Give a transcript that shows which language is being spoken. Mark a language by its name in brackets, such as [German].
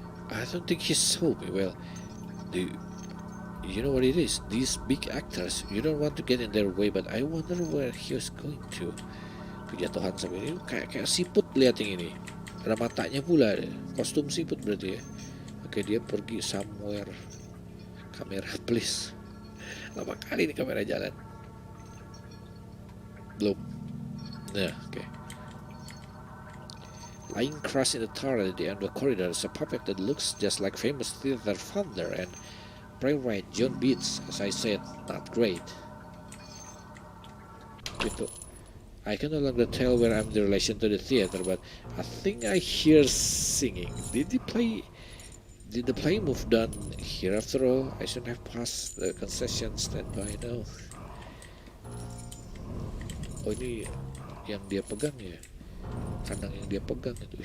[English] I don't think he saw me. Well, the, you know what it is? These big actors, you don't want to get in their way, but I wonder where he was going to. [Indonesian] Kejatuhan sampai ini kayak siput lihat yang ini. Ada matanya pula, kostum siput berarti ya. Oke, dia pergi somewhere. Kamera please. Lama kali ini kamera jalan. Belum. Nah, oke. [English] Lying crushed in the tar at the end of the corridor is a puppet that looks just like famous theater founder and playwright John Beats. As I said, not great. Gitu. I can no longer tell where I'm in relation to the theater, but I think I hear singing. Did the play move done here after all? I shouldn't have passed the concession stand by now. [Indonesian] Oh, ini yang dia pegang ya, kandang yang dia pegang itu.